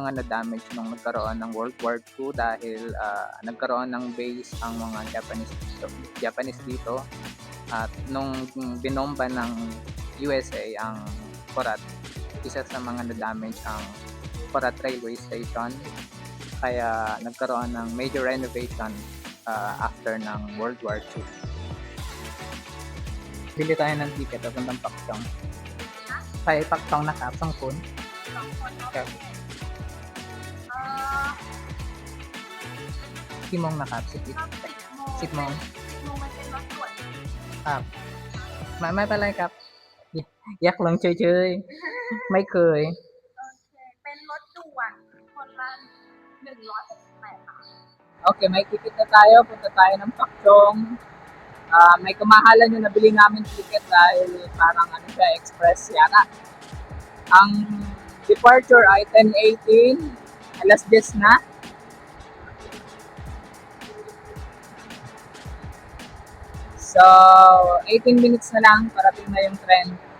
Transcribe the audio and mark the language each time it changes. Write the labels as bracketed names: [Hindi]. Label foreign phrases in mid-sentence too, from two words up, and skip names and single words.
[Filipino] mga na-damage nung nagkaroon ng World War II dahil nagkaroon ng base ang mga Japanese dito at nung binomba ng USA ang Korat, isa sa mga na-damage ang Korat Railway Station kaya nagkaroon ng [English] major renovation after [Filipino] ng World War II. Bili tayo ng ticket papuntang Pakchong. Kaya Pakchong na kapsang phone. Okay. Simong nakap sit mong [Thai] ครับไม่เป็นไรครับอยากลองเฉยๆไม่เคย เป็นรถด่วนคนละ168 บาท [Filipino] Okay, may ticket na tayo. Punta tayo ng Pakchong. May kamahalan yung nabili namin ticket dahil parang ano siya, express yata. Ang departure ay 10:18. Alas 10 na. So, 18 minutes na lang parating na yung tren.